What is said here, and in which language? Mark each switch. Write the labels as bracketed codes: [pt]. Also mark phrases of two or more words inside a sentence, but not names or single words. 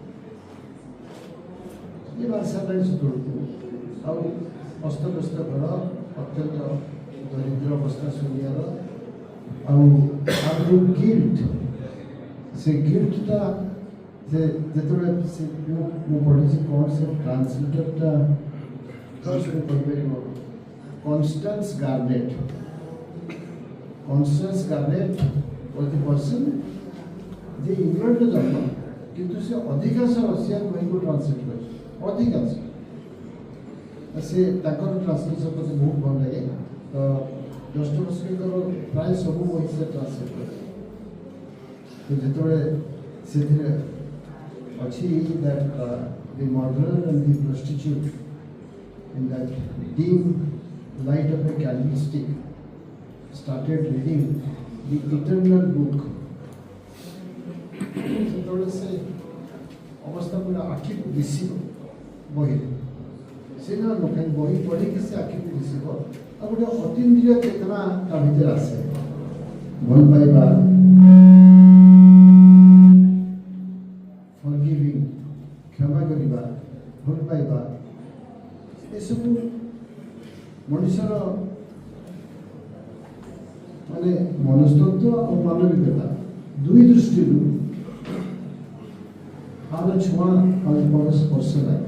[or] ଏ ଭାଷା ପାଇଁ ସେତେବେଳକୁ ଆଉ ଅସ୍ତବ୍ୟସ୍ତ ଘର ଅତ୍ୟନ୍ତ ଦରିଦ୍ର ଅବସ୍ଥା ସୋନିଆର ଆଉ ତାର ଯେଉଁ ଗିଲ୍ଟ ସେ ଗିଲ୍ଟଟା ସେ ଯେତେବେଳେ ସେ ମୁଁ ପଢ଼ିଛି କ'ଣ ସେ ଟ୍ରାନ୍ସଲେଟରଟା କହିପାରିବ କନଷ୍ଟାନ୍ସ ଗାର୍ନେଟ୍ [en] was the person [or] ଯେ ଇଂଲଣ୍ଡରେ ଜନ୍ମ କିନ୍ତୁ ସେ ଅଧିକାଂଶ ରଷିଆନ ବହିକୁ ଟ୍ରାନ୍ସଲେଟ୍ କରିଛି ଅଧିକାଂଶ ସେ ତାଙ୍କର ଟ୍ରାନ୍ସଲେସନ୍ ମୋତେ ବହୁତ ଭଲ ଲାଗେ। ତ ଦୋଷ୍ଟୋଭସ୍କିଙ୍କର ପ୍ରାୟ ସବୁ ବହି ସେ ଟ୍ରାନ୍ସଲେଟ୍ କରିଛି। ତ ଯେତେବେଳେ ସେଥିରେ ଅଛି [en] that the murderer and the prostitute in that dim light of a candlestick started reading the eternal book. [or] ସେତେବେଳେ ସେ ଅବସ୍ଥା ପୁରା ଆଖିକୁ ଦିଶିବ ବହିରେ ସେଟା ଲୋକ ବହି ପଢ଼ିକି ସେ ଆଖିକୁ ଦିଶିବ ଆଉ ଗୋଟେ ଅତୀନ୍ଦ୍ରିୟ ଚେତନା ତା ଭିତରେ ଆସେ ଭଲ ପାଇବା ଫରଗିଭିଂ କ୍ଷମା କରିବା ଭଲ ପାଇବା ଏସବୁ ମଣିଷର ମାନେ ମନସ୍ତତ୍ଵ ଆଉ ମାନବିକତା ଦୁଇ ଦୃଷ୍ଟିରୁ ଆର ଛୁଆଁ ଆଉ ପର ସ୍ପର୍ଶ ଲାଗେ।